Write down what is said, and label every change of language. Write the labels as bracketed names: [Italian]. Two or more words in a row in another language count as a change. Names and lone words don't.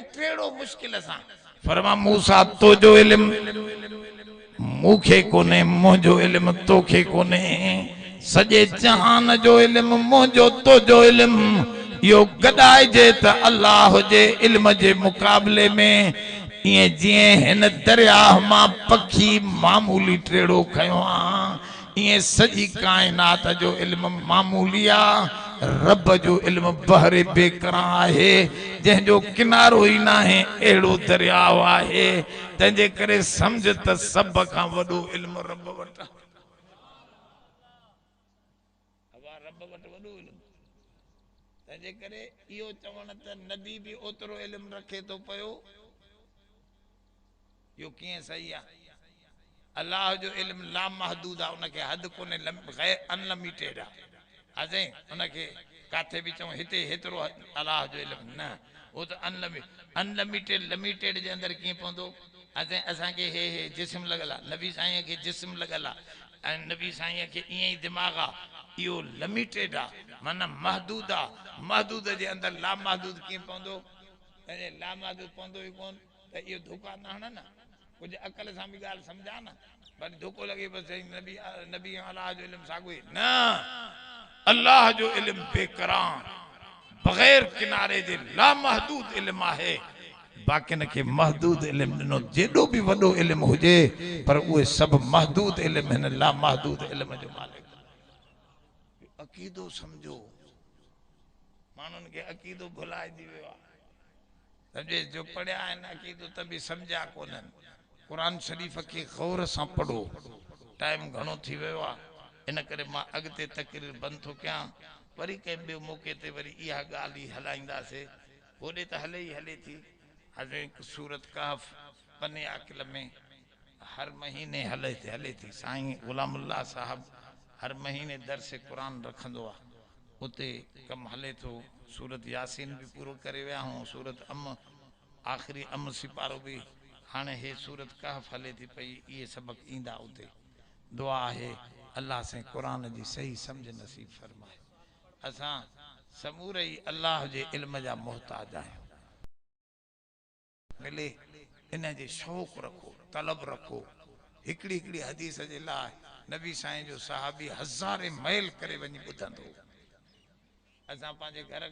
[Sindhi] टेड़ो मुश्किल सां फरमा मूसा तो जो इल्म मूखे कोने मुंहिंजो इल्म तोखे कोने सॼे जहान जो इल्म मुंहिंजो तो जो इल्म यो गॾाइजे त अल्लाह जे इल्म जे मुक़ाबले में ये जिए हिन दरिया मां पखी मामूली टेड़ो खयो आ ये सजी कायनात जो इल्म मामूली आ रब जो इल्म बहरे बेकरा है जंहिंजो किनारो ही ना है एड़ो दरियाव आहे तंहिंजे करे समझ त सब खां वॾो इल्म रब वटि रब वटि वॾो इल्म तंहिंजे करे इहो चवण त नबी भी ओतिरो इल्म रखे तो पयो यो कीअं सही आहे अल्लाह जो इल्म लामहदूद आहे उनखे हद कोने अनलिमिटेड आहे असां उनखे काथे बि चऊं हिते हेतिरो अल्लाह जो इल्म न वो तो [English] unlimited limited [Sindhi] जे अंदर कीअं पवंदो असांखे हे जिस्म लॻल आहे नबी साईं खे जिस्म लॻल आहे ऐं नबी साईं खे ईअं ई दिमाग़ आहे इहो लिमिटेड आहे माना महदूद आहे महदूद जे अंदर लामहदूद कीअं पवंदो लामहदूद पवंदो ई कोन त इहो धोखा न हण न कुछ अकल सां भी गाल समझा ना पर धोखो लगे बस नबी नबी अल्लाह जो इल्म सागो न अल्लाह जो इल्म बेकरार बगैर किनारे जे लामहदूद इल्म आहे बाकी न के महदूद इल्म दिनो जेडो भी वडो इल्म हुजे पर उहे सब महदूद इल्म हिन लामहदूद इल्म जो मालिक अकीदो समझो मानुन के अकीदो भुलाए दी वियो समझे जो पढ़िया आहिनि अकीदो त भी समझा कोन्हनि [Urdu] قرآن شریف کے غور سے پڑھو [Sindhi] टाइम घणो थी वियो आहे इन करे मां अॻिते तकरीर बंद थो कयां वरी कंहिं ॿिए मौक़े ते वरी इहा ॻाल्हि ई हलाईंदासीं होॾे त हले ई हले थी हज़रत सूरत कहफ बने आकिल में हर महीने हले थी साईं गुलामुल्लाह साहब हर महीने दर्स कुरान रखंदो आहे उते कमु हले थो सूरत यासीन भी पूरो करे विया हूँ सूरत आखिरी सिपारो भी हाँ हे सूरत कहफ हले थी पई ये सबक ईंदा उते दुआ है अल्लाह से कुरान जी सही समझ नसीब फरमाए असां समूरे ही अल्लाह जे इल्म जा मोहताज आहियूं मिले इन जे शौक़ रखो तलब रखो हिकड़ी हिकड़ी हदीस जे लाइ नबी साईं जो सहाबी हज़ारे मैल करे वञी ॿुधंदो असां पंहिंजे घर